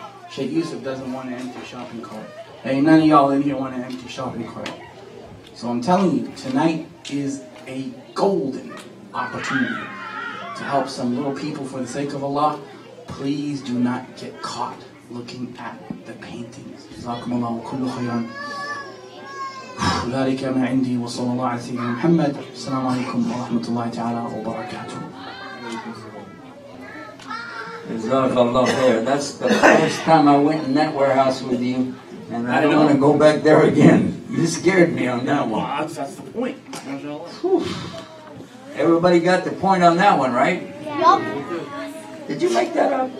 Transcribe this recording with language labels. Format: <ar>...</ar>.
<en>Sheikh Yusuf doesn't want an empty shopping cart. Hey, none of y'all in here want an empty shopping cart. So I'm telling you, tonight is a golden opportunity to help some little people for the sake of Allah. Please do not get caught looking at the paintings.</en> <ar>Jazakumullahu kullu khayran. ذلك ما عندي وصلى الله على سيدنا محمد. السلام عليكم ورحمة الله تعالى وبركاته. Jazakallah khair.</ar> <en>That's the first time I went in that warehouse with you, and I don't want to go back there again. You scared me on that one. Well, that's the point. Everybody got the point on that one, right? Yup. Did you make that up?</en>